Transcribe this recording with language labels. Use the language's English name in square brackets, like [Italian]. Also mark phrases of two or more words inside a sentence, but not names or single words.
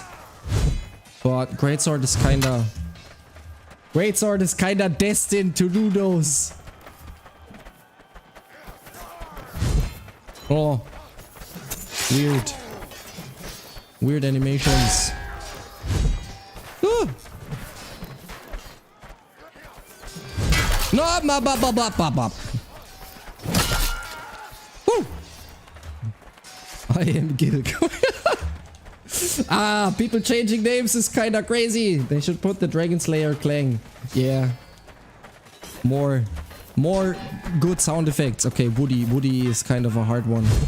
[English] But greatsword is kinda... Greatsword is kinda destined to do those. Oh. Weird. Weird animations. Ah. No, ma ba ba ba ba ba. Woo. I am Gilgo. Ah, people changing names is kinda crazy. They should put the Dragon Slayer clang. Yeah. More good sound effects. Okay, Woody. Woody is kind of a hard one.